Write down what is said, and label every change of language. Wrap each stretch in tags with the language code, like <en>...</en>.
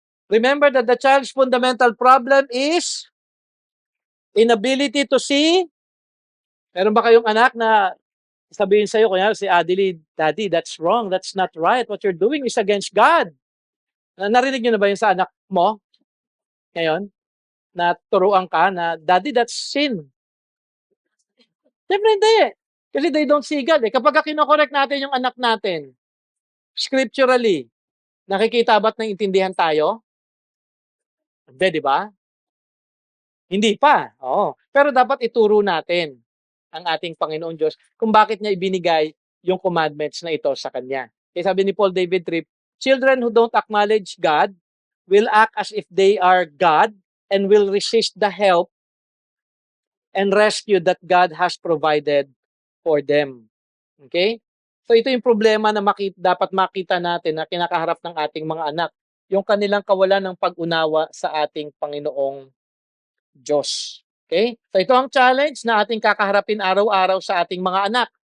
<en>Remember that the child's fundamental problem is inability to see.</en> <tl>Meron ba kayong anak na sabihin sa'yo, kunya si Adelie,</tl> <en>Daddy, that's wrong, that's not right. What you're doing is against God.</en> <tl>Narinig niyo na ba yun sa anak mo? Ngayon? Na turuan ka na, Daddy,</tl> <en>that's sin.</en> <tl>Siyempre hindi. Kasi</tl> <en>they don't see God.</en> <tl>Kapag kinokorek natin yung anak natin, scripturally, nakikita ba't naiintindihan tayo? Hindi, di ba? Hindi pa. Oo. Pero dapat ituro natin ang ating Panginoon Diyos kung bakit niya ibinigay yung commandments na ito sa Kanya. Kaya sabi ni</tl> <en>Paul David Tripp, children who don't acknowledge God will act as if they are God and will resist the help and rescue that God has provided for them. Okay?</en> <tl>So ito yung problema na dapat makita natin na kinakaharap ng ating mga anak. Yung kanilang kawalan ng pag-unawa sa ating Panginoong Diyos. Okay? So ito ang challenge na ating kakaharapin araw-araw sa ating mga anak.</tl>